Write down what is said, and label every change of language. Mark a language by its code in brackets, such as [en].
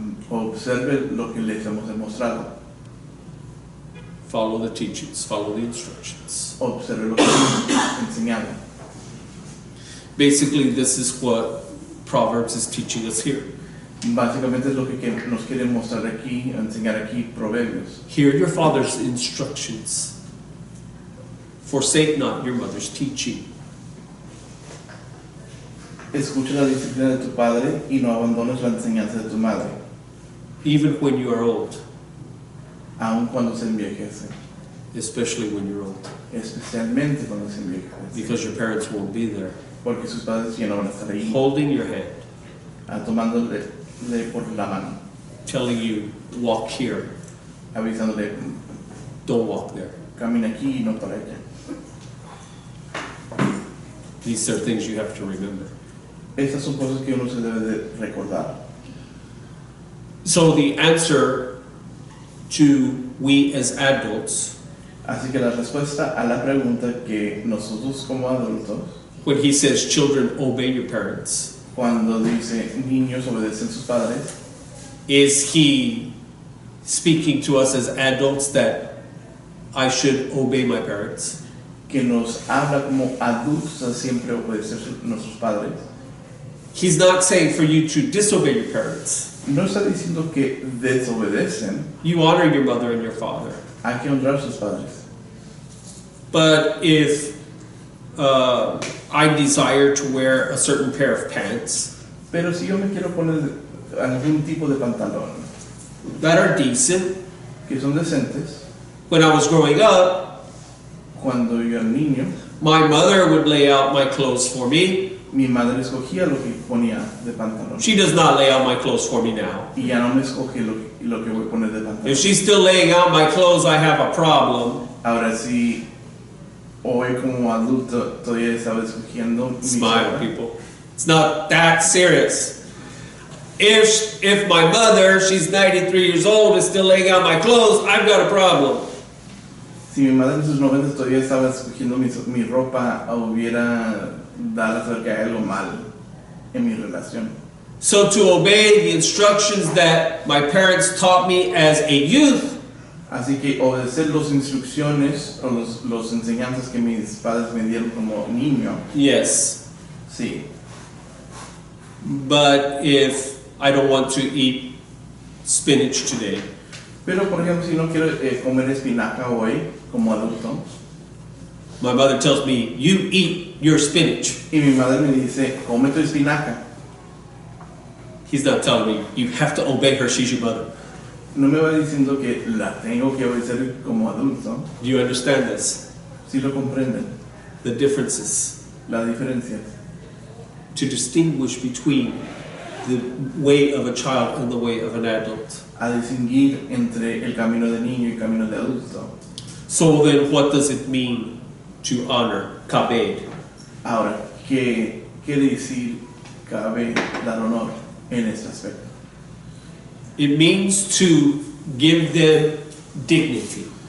[es] Observe lo que les hemos demostrado. [en] Follow the teachings, follow the instructions. [es] Observe lo que les hemos enseñado. [en] Basically, this is what Proverbs is teaching us here. [es] Básicamente es lo que nos quieren mostrar aquí, enseñar aquí Proverbios. [en] Hear your father's instructions. Forsake not your mother's teaching. [es] Escucha la disciplina de tu padre y no abandones la enseñanza de tu madre, [en] Even when you are old, [es] aun cuando se envejece, [en] especially when you're old, [es] especialmente cuando se envejece, [en] because your parents won't be there. [es] porque sus padres ya no van a estar ahí, [en] Holding your hand, [es] tomándole por la mano, [en] telling you, walk here, [es] avisándole, [en] don't walk there. [es] camina aquí y no para allá. [en] These are things you have to remember. [es] Estas son cosas que uno se debe de recordar. [en] So the answer to we as adults, [es] Así que la respuesta a la pregunta que nosotros como adultos, [en] when he says children obey your parents, [es] cuando dice niños obedecen sus padres, [en] is he speaking to us as adults that I should obey my parents? [es] que nos habla como adultos a siempre obedecer a nuestros padres. [en] He's not saying for you to disobey your parents. [es] No está diciendo que desobedecen, [en] You honor your mother and your father. [es] hay que honrar a sus padres. [en] But if I desire to wear a certain pair of pants [es] Pero si yo me quiero poner algún tipo de pantalón [en] that are decent, [es] que son decentes, [en] when I was growing up, [es] cuando yo era niño, [en] my mother would lay out my clothes for me. [es] mi madre escogía lo que ponía de pantalón. [en] She does not lay out my clothes for me now. [es] Y ya no me escoge lo que voy a poner de pantalón. [en] If she's still laying out my clothes, I have a problem. [es] Ahora sí, hoy como adulto todavía estaba escogiendo mi [en] Smile, [es] ropa. [en] people. It's not that serious. If my mother, she's 93 years old, is still laying out my clothes, I've got a problem. [es] Si mi madre en sus 90 todavía estaba escogiendo mi ropa, hubiera dado a saber que hay algo mal en mi relación. [en] So to obey the instructions that my parents taught me as a youth, [es] Así que obedecer las instrucciones o los enseñanzas que mis padres me dieron como niño, [en] yes. [es] sí. [en] But if I don't want to eat spinach today, [es] Pero por ejemplo, si no quiero comer espinaca hoy como adulto, [en] my mother tells me, you eat your spinach. [es] y mi madre me dice, come tu espinaca, [en] He's not telling me, you have to obey her, she's your mother. [es] no me va diciendo que la tengo que obedecer como adulto. [en] Do you understand this? [es] Si lo comprenden, [en] The differences. [es] la diferencia. [en] To distinguish between the way of a child and the way of an adult. [es] A distinguir entre el camino de niño y el camino de adulto. [en] So then what does it mean to honor, kabed? [es] Ahora, ¿qué quiere decir cabe dar honor en este aspecto? [en] It means to give them dignity.